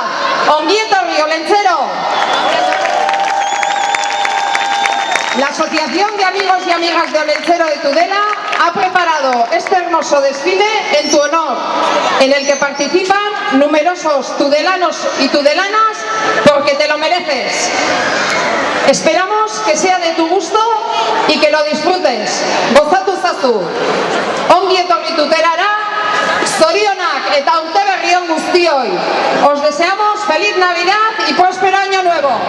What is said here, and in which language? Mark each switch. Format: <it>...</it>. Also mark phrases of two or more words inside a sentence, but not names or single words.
<eu>Ongi etorri, Olentzero.</eu> <es>La Asociación de Amigos y Amigas de Olentzero de Tudela ha preparado este hermoso desfile en tu honor, en el que participan numerosos tudelanos y tudelanas porque te lo mereces. Esperamos que sea de tu gusto y que lo disfrutes.</es> <eu>Gozatu zazu. Ongi etorri Tudelara. Zorionak eta urte berri on guztioi.</eu> <es>Os deseamos feliz Navidad y próspero año nuevo.</es>